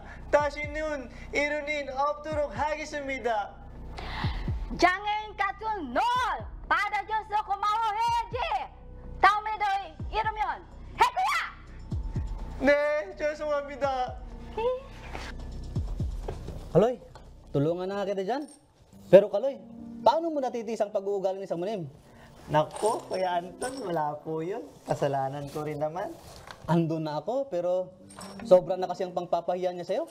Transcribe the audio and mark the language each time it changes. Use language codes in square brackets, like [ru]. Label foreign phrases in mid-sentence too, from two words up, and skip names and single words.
[ko] 다시는 이런 일 없도록 하겠습니다. 장애인 같은 널 받아줘서 고마워해야지. 다음에도 이러면 할 거야. 네, 죄송합니다. [tl] Kaloy, tulungan na nga kita dyan. Pero Kaloy, paano mo natitis ang pag-uugali ni Samunim? Nako, Kuya Anton, wala po yun. Kasalanan ko rin naman. Andun na ako, pero sobra na kasi ang pangpapahiya niya sa'yo.